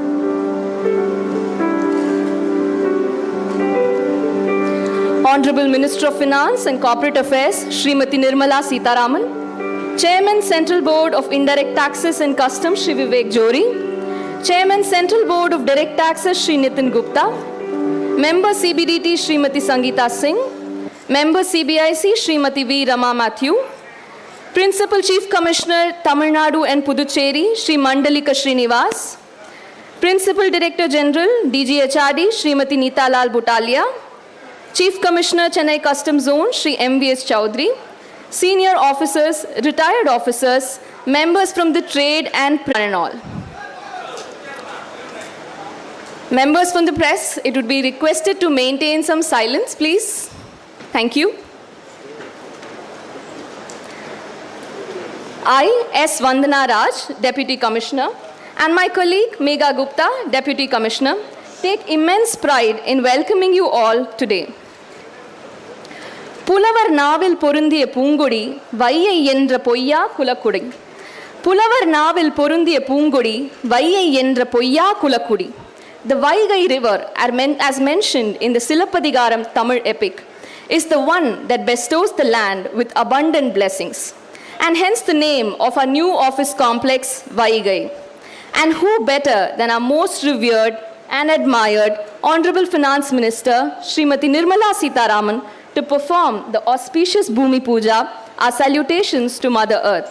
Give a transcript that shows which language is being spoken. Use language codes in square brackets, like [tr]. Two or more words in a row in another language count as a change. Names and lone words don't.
[en] Honorable Minister of Finance and Corporate Affairs, Srimati Nirmala Sitharaman, Chairman Central Board of Indirect Taxes and Customs, Shri Vivek Johri, Chairman Central Board of Direct Taxes, Shri Nitin Gupta, Member CBDT, Srimati Sangeeta Singh, Member CbIC, Srimati V. Rama Matthew, Principal Chief Commissioner, Tamil Nadu and Puducherry, Shri Mandalika Srinivas, Principal Director General, DGHRD, Srimati Neeta Lal Butalia, Chief Commissioner, Chennai Customs Zone, Shri MVS Chowdhury, senior officers, retired officers, members from the trade and all. Members from the press, it would be requested to maintain some silence, please. Thank you. I, S. Vandana Raj, Deputy Commissioner, and my colleague Megha Gupta, Deputy Commissioner, take immense pride in welcoming you all today. [ta] புலவர் நாவில் பொருந்திய பூங்கொடி வையை என்ற பொய்யா குலக்குடி புலவர் நாவில் பொருந்திய பூங்கொடி வையை என்ற பொய்யா குலக்குடி. [en] The Vaigai River, as mentioned in the Silappadigaram Tamil epic, is the one that bestows the land with abundant blessings, and hence the name of our new office complex, Vaigai. And who better than our most revered and admired Honorable Finance Minister, Srimati Nirmala Sitharaman, to perform the auspicious Bhumi Puja, our salutations to Mother Earth.